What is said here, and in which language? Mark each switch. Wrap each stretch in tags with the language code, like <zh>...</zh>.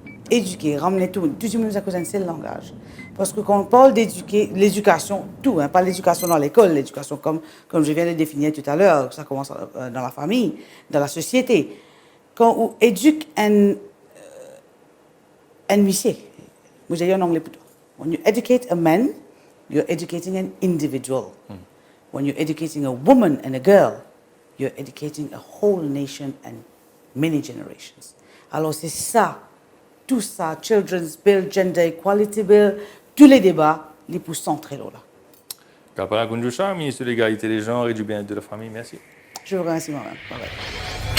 <fr>Éduquer, ramener tout le monde à cause d'un seul langage. Parce que quand on parle d'éduquer, l'éducation, tout, hein, pas l'éducation dans l'école, l'éducation comme je viens de définir tout à l'heure, ça commence dans la famille, dans la société. Quand on éduque un monsieur, moi j'ai dit en anglais plutôt.</fr> <en>When you educate a man, you're educating an individual. When you're educating a woman and a girl, you're educating a whole nation and many generations.</en> <fr>Alors c'est ça, tout ça, Children's Bill, Gender Equality Bill, tous les débats, les poussent centrés là. Kapara Kunjusha, ministre de l'égalité des genres et du bien-être de la famille, merci. Je vous remercie moi-même. Bye bye.</fr>